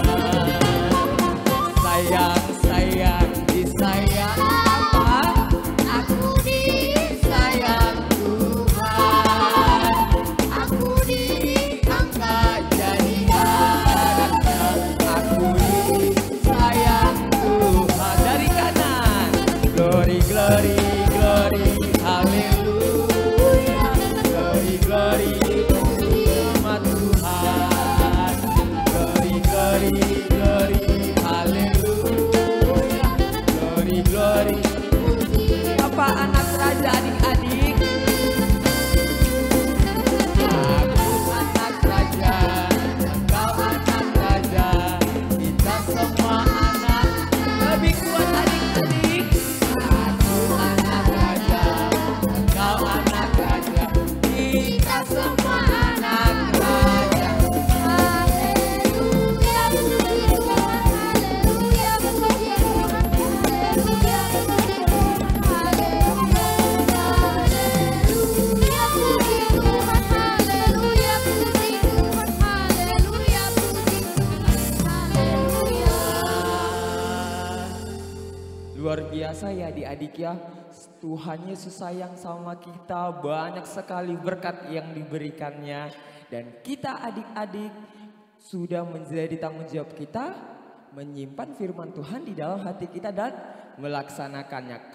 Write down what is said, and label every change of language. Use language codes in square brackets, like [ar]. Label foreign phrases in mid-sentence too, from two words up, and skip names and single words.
[id] Sayang, disayang Bapa, aku disayang Tuhan. Aku diangkat jadi anaknya, aku disayang Tuhan. Dari kanan, [en] glory, glory, glory, haleluya. Glory, glory, [id] nama Tuhan. [en] Glory, glory, glory, haleluya. Glory, glory. [id] Apa anak raja adik-adik? Aku anak raja, engkau anak raja, kita semua anak. Lebih kuat adik-adik. Aku anak raja, engkau anak raja, kita semua anak raja. Haleluya, puji Tuhan, haleluya, puji Tuhan, haleluya, puji Tuhan, haleluya, haleluya, puji Tuhan, haleluya, puji Tuhan, haleluya, puji Tuhan, haleluya. Luar biasa ya adik-adik ya. Tuhan Yesus sayang sama kita, banyak sekali berkat yang diberikannya. Dan kita adik-adik sudah menjadi tanggung jawab kita menyimpan firman Tuhan di dalam hati kita dan melaksanakannya.